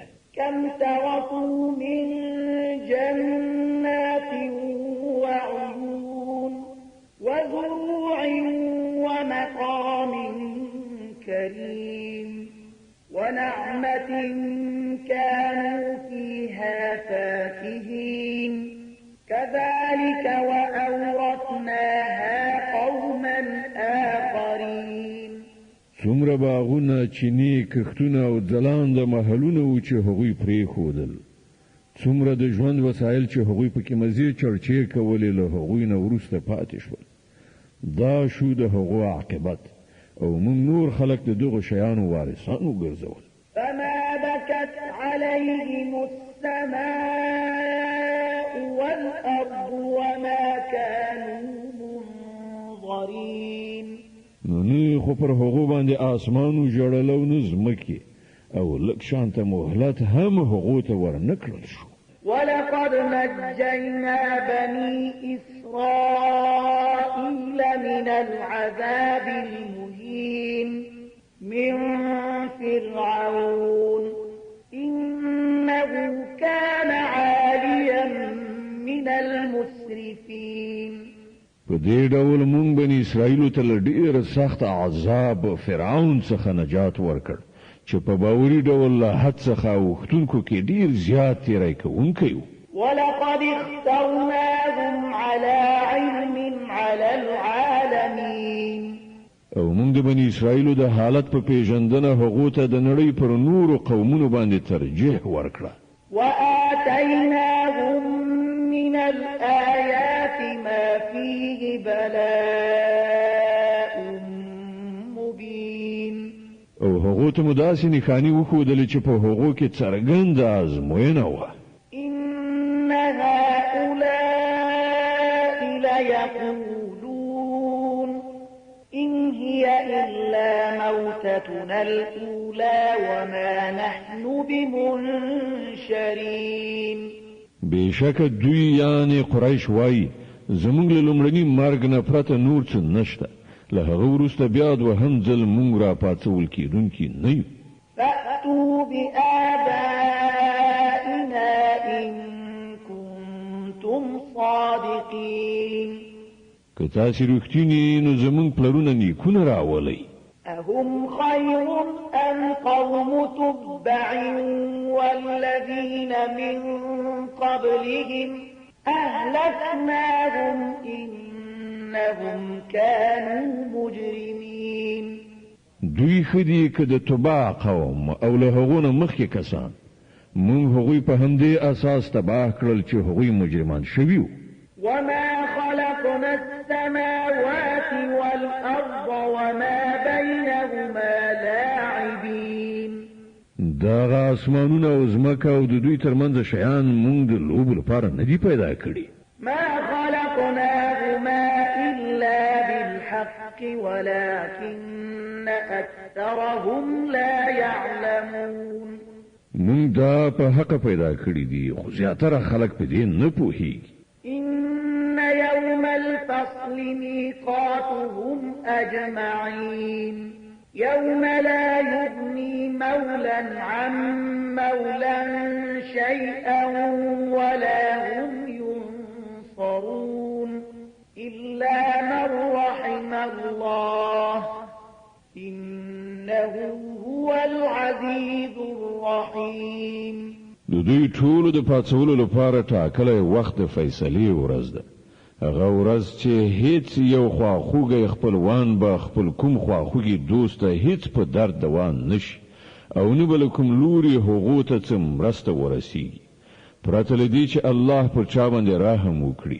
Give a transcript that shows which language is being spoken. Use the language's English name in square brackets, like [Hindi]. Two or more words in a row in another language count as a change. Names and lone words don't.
[Arabic] كم تركوا من جنات وعيون وزروع ومقام كريم ونعمة كانوا فيها فاكهين كذلك وأورثناها قوما آخرين. [Pashto] څومره باغونه چینی کښتونه او ځلانده محلونه و چې هغوی پرېښودل څومره د ژوند وسایل چې هغوی پکې مزې چرچې کولې له هغوی نه وروسته پاتې شول دا شو د هغو عاقبت او موږ نور خلک د دغو شیانو وارثان وګرځول. [Arabic] فما بكت عليهم السماء والأرض وما كانوا منظرين. [Pashto] نو نه خو پر هغو باندې آسمانو ژړل او نه ځمکې او لږ شانته مهلت هم هغو ته ورنکړل شو. [Arabic] ولقد نجينا بني إسرائيل من العذاب المهين من فرعون إنه كان عاليا من المسرفين. [Pashto] په دې ډول مونږ بني اسرائیل ته ډېر سخت عذاب فرعون څخه نجات ورکړ چې په باوري ډول له حد څخه وختونکو کې ډېر زیات تیری کوونکی و. [Arabic] ولقد اخترناهم على علم على العالمين. [Pashto] او مونږ د بني اسرائیل د حالت په پیژندنه هغو ته د نړۍ پر نورو قومونو باندې ترجیح ورکړه. [Arabic] وآتيناهم من الآيات ما فيه بلاء مبين. [Pashto] او هغو ته مداسې نښانې وښودلې چې په هغو کې څرګنده ازموینه وه. [Arabic] إن هؤلاء ليقولون إن هي إلا موتتنا الأولى وما نحن بمنشرين. [Pashto] بشک دوی یعنی قریش وای زمونږ له لومړني مرګ نه پرته نور څه نشته له هغه وروسته بیا دوهم ځل مونږ را پاڅول کېدونکي نه یو. [Arabic] فأتوا بآبائنا إن كنتم صادقين. [Pashto] که تاسې رښتینی نو زمونږ پلرونه نیکونه راولئ. [Arabic] أهم خير أم قوم تبع والذين من قبلهم أهلكناهم إنهم كانوا مجرمين. [Pashto] دوی خدي که د تبع قوم او له هغونه مخکې کسان مونږ هغوی په همدې اساس تباه کړل چې هغوی مجرمان شوي وو. [Arabic] وما خلقنا السماوات والأرض وما بينهما لاعبين. [Pashto] دغه اسمانونه او ځمکه او د دوی ترمنځ شیان مونږ د لوبو لپاره نه دي پیدا کړي. [Arabic] ما خلقناهما إلا بالحق ولكن أكثرهم لا يعلمون. [Pashto] مونږ دا په حق پیدا کړی دي خو زیاتره خلک په دې نه پوهیږي. [Arabic] إن يوم الفصل ميقاتهم أجمعين يوم لا يغني مولا عن مولا شيئا ولا هم ينصرون إلا من رحم الله إنه هو العزيز الرحيم. [Pashto] د دوی ټولو د پاتولو لپاره ټاکلی وخت د فیصلې ورځ ده. هغه ورځ چې هیڅ یو خواخوږی خپلوان به خپل کوم خواخوږي دوست ته هیڅ په درد دوان نشي او نه بل کوم لوري هغو ته څه مرسته ورسیږي پرته له دې چې الله پر چا باندې رحم وکړي.